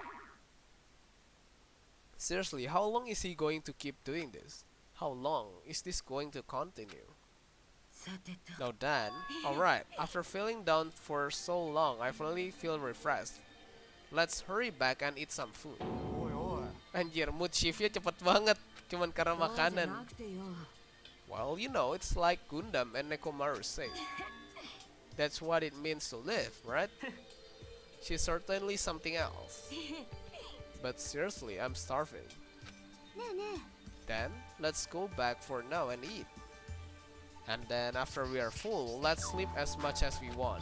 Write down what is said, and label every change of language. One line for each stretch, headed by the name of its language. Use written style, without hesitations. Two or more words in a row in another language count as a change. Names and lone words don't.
English: Seriously, how long is he going to keep doing this? How long is this going to continue?
Japanese: さてと
English: Now Dan, alright, after feeling down for so long, I finally feel refreshed. Let's hurry back and eat some food.
Indonesian: Anjir,
English: mood shiftnya
Indonesian: cepet banget, cuman karena
Japanese: そうじゃ
Indonesian: makanan.
Japanese: なくてよ
English: Well, you know, it's like Gundam and Nekomaru say. That's what it means to live, right? She's certainly something else. But seriously, I'm starving.
Japanese: ねえね
English: Then, let's go back for now and eat. And then after we are full, let's sleep as much as we want.